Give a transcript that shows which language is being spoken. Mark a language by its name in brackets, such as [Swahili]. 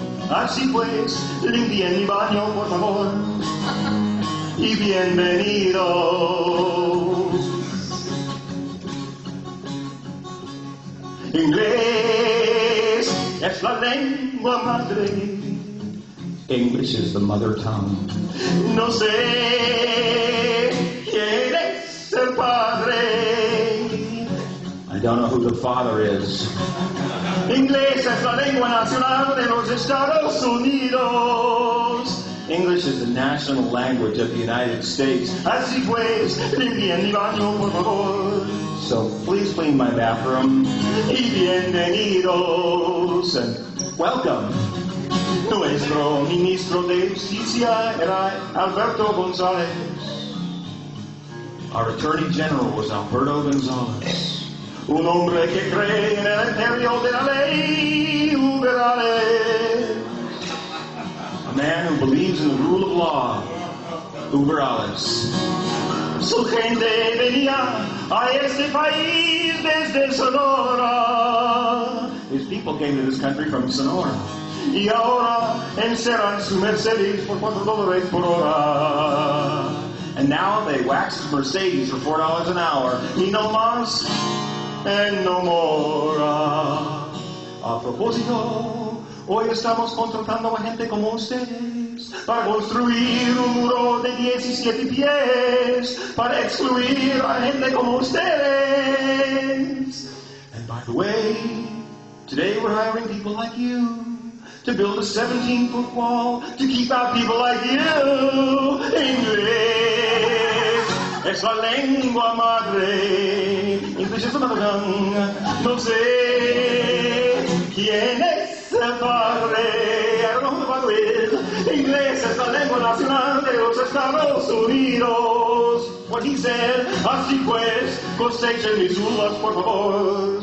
[Spanish] Así pues, limpien mi baño, por favor, y bienvenidos. Inglés es la lengua madre. [English] English is the mother tongue. [Spanish] No sé quién es el padre. [English] I don't know who the father is. [Spanish] Inglés es la lengua nacional de los Estados Unidos. [English] English is the national language of the United States. [Spanish] Así pues, limpien mi baño, por favor. [English] So please clean my bathroom. [Spanish] Y bienvenidos. [English] And welcome. [Spanish] Nuestro ministro de Justicia era Alberto González. [English] Our Attorney General was Alberto González. [Spanish] Un hombre que cree en el imperio de la ley liberales. [English] A man who believes in the rule of law. [German] Uber alles. [Spanish] Su gente venía a este país desde Sonora. [English] His people came to this country from Sonora. [Spanish] Y ahora encerran su Mercedes por $4 por hora. [English] And now they wax his Mercedes for $4 an hour. [Spanish] Ni no más [English] and no more. [Spanish] A propósito, hoy estamos contratando a gente como ustedes para construir un muro de 17 pies para excluir a gente como ustedes. [English] And by the way, today we're hiring people like you to build a 17-foot wall to keep out people like you. [Spanish] Inglés es la lengua madre. [English] English is the mother tongue. [Spanish] No sé quién es el padre. [English] I don't know who the father is. [Spanish] Inglés es la lengua nacional de los Estados Unidos. [English] What he said, [Spanish] así pues, cosechen mis uvas, por favor.